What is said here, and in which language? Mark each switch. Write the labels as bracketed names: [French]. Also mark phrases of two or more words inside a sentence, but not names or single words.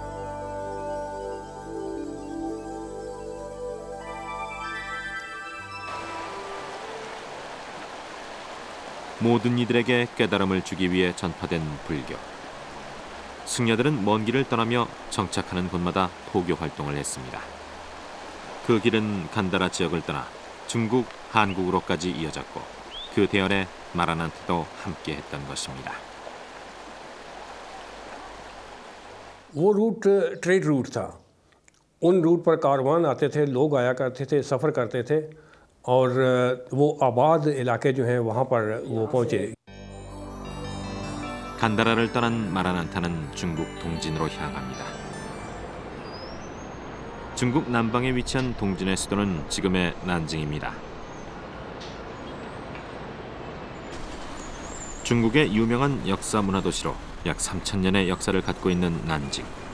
[Korean] 모든 이들에게 깨달음을 주기 위해 전파된 불교. 승려들은 먼 길을 떠나며 정착하는 곳마다 포교 활동을 했습니다. 그 길은 간다라 지역을 떠나 중국, 한국으로까지 이어졌고 그 대열에 마라난타도 함께했던 것입니다. [Hindi] वो रूट [English] trade route [Hindi] था। उन रूट पर कारवान आते थे, लोग आया करते थे, सफ़र करते थे और वो आबाद इलाके जो हैं वहाँ पर वो पहुँचे। [Korean] 간다라를 떠난 마라난타는 중국 동진으로 향합니다. 중국 남방에 위치한 동진의 수도는 지금의 난징입니다. 중국의 유명한 역사 문화 도시로 약 3000년의 역사를 갖고 있는 난징.